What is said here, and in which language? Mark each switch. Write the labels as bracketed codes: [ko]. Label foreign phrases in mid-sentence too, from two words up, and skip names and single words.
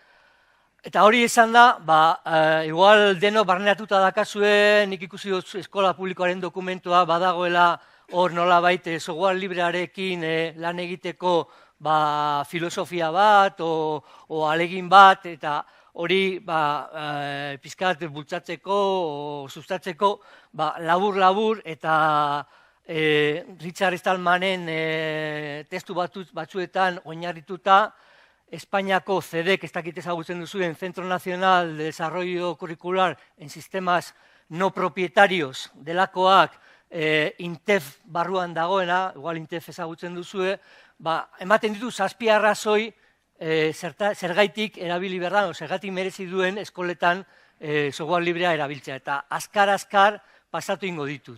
[eu] Eta hori esan da, igual deno barneratuta dakazue, nik ikusi dut eskola publikoaren dokumentua badagoela hor nolabait software librearekin lan egiteko filosofia bat o alegin bat, eta hori pizkat bultzatzeko o sustatzeko labur-labur eta Richard Stallmanen testu batzuetan oinarrituta, Espainiako CEDEC, ez dakit ezagutzen duzuen, Centro Nacional de Desarrollo Curricular en Sistemas No Propietarios delakoak, INTEF barruan dagoena, igual INTEF ezagutzen duzue, ematen ditu 7 arrazoi zergaitik erabili behar da, zergaitik merezi duen eskoletan software librea erabiltzea, eta azkar pasatu ingo ditut.